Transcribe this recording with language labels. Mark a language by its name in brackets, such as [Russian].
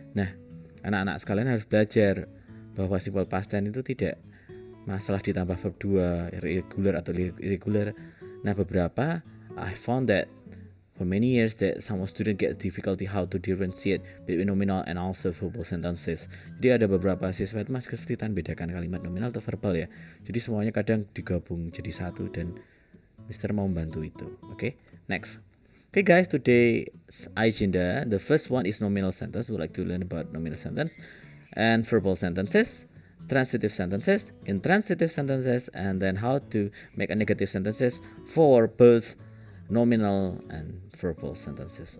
[Indonesian] Nah, anak-anak sekalian harus belajar bahwa simple past tense itu tidak masalah ditambah verb 2, regular atau irregular. Nah, beberapa [English] I found that for many years that some student get difficulty how to differentiate between nominal and also verbal sentences. [Indonesian] Jadi ada beberapa siswa itu masih kesulitan bedakan kalimat nominal atau verbal ya. Jadi semuanya kadang digabung jadi satu dan Mister mau membantu itu. [English] Okay, next. Okay guys, today's agenda, the first one is nominal sentence. We'd like to learn about nominal sentence and verbal sentences, transitive sentences, intransitive sentences, and then how to make a negative sentences for both nominal and verbal sentences.